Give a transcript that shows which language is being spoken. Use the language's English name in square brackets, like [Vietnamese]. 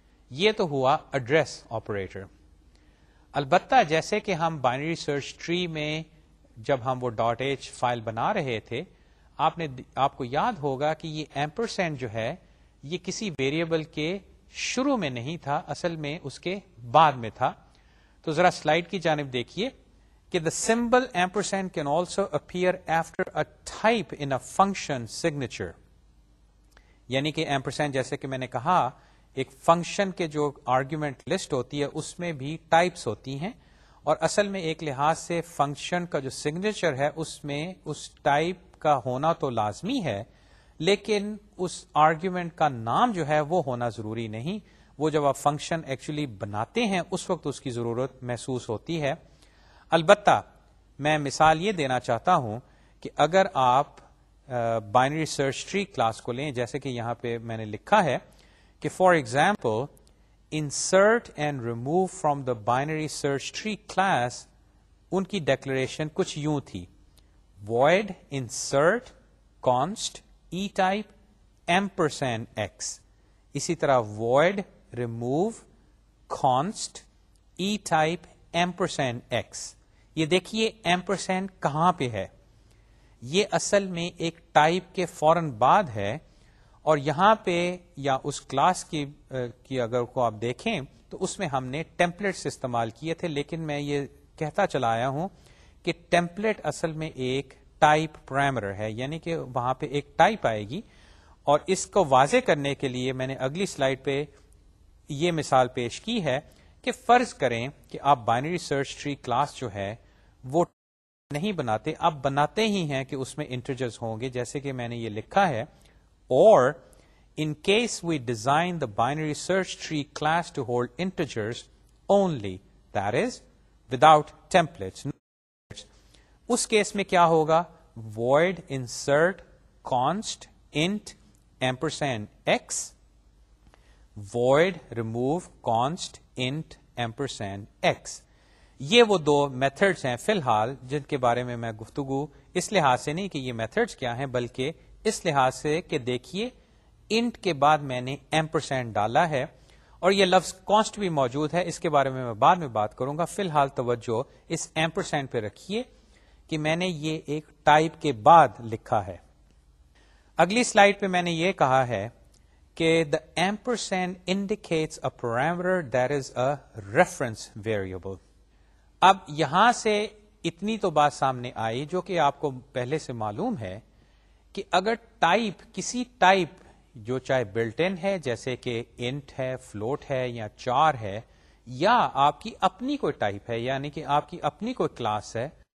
[Urdu] یہ تو ہوا ایڈریس آپریٹر. البتہ جیسے کہ ہم بائنری سرچ ٹری میں جب ہم وہ ڈاٹ ایچ فائل بنا رہے تھے، آپ کو یاد ہوگا کہ یہ ایمپرسینڈ جو ہے یہ کسی ویریبل کے شروع میں نہیں تھا، اصل میں اس کے بعد میں تھا. تو ذرا سلائیڈ کی جانب دیکھیے کہ [English] the symbol ampersand can also appear after a type in a function signature. [Urdu] یعنی کہ ایمپرسینڈ جیسے کہ میں نے کہا ایک فنکشن کے جو آرگیومنٹ لسٹ ہوتی ہے اس میں بھی ٹائپس ہوتی ہیں، اور اصل میں ایک لحاظ سے فنکشن کا جو سگنیچر ہے اس میں اس ٹائپ کا ہونا تو لازمی ہے، لیکن اس آرگیومنٹ کا نام جو ہے وہ ہونا ضروری نہیں. وہ جب آپ فنکشن ایکچولی بناتے ہیں اس وقت اس کی ضرورت محسوس ہوتی ہے. البتہ میں مثال یہ دینا چاہتا ہوں کہ اگر آپ بائنری سرچ ٹری کلاس کو لیں، جیسے کہ یہاں پہ میں نے لکھا ہے کہ [English] for example insert and remove from the binary search tree class, [Urdu] ان کی ڈیکلریشن کچھ یوں تھی: void insert const e type ampersand x. اسی طرح void remove const e type $x. یہ دیکھیے ایمپرسینڈ کہاں پہ ہے؟ یہ اصل میں ایک ٹائپ کے فوراً بعد ہے، اور یہاں پہ یا اس کلاس کی اگر کو آپ دیکھیں تو اس میں ہم نے ٹیمپلیٹس استعمال کیے تھے، لیکن میں یہ کہتا چلا آیا ہوں کہ ٹیمپلیٹ اصل میں ایک ٹائپ پیرامیٹر ہے، یعنی کہ وہاں پہ ایک ٹائپ آئے گی. اور اس کو واضح کرنے کے لیے میں نے اگلی سلائیڈ پہ یہ مثال پیش کی ہے کہ فرض کریں کہ آپ بائنری سرچ ٹری کلاس جو ہے وہ نہیں بناتے، آپ بناتے ہی ہیں کہ اس میں انٹیجرز ہوں گے، جیسے کہ میں نے یہ لکھا ہے، اور [English] in case we design the binary search tree class to hold integers only, that is without templates. [Urdu] اس case میں کیا ہوگا؟ void insert const int $x, void remove const int $x. یہ وہ دو میتھڈز ہیں فی الحال جن کے بارے میں میں گفتگو اس لحاظ سے نہیں کہ یہ میتھڈز کیا ہیں، بلکہ اس لحاظ سے کہ دیکھیے انٹ کے بعد میں نے ایمپرسینڈ ڈالا ہے، اور یہ لفظ کانسٹ بھی موجود ہے، اس کے بارے میں بعد میں بات کروں گا. فی الحال توجہ اس ایمپرسینڈ پہ رکھیے کہ میں نے یہ ایک ٹائپ کے بعد لکھا ہے. اگلی سلائیڈ پہ میں نے یہ کہا ہے کہ [English] the ampersand indicates a parameter that is a reference variable. [Urdu] اب یہاں سے اتنی تو بات سامنے آئی جو کہ آپ کو پہلے سے معلوم ہے کہ اگر ٹائپ کسی ٹائپ جو چاہے بلٹ ان ہے جیسے کہ انٹ ہے، فلوٹ ہے یا چار ہے، یا آپ کی اپنی کوئی ٹائپ ہے یعنی کہ آپ کی اپنی کوئی کلاس ہے،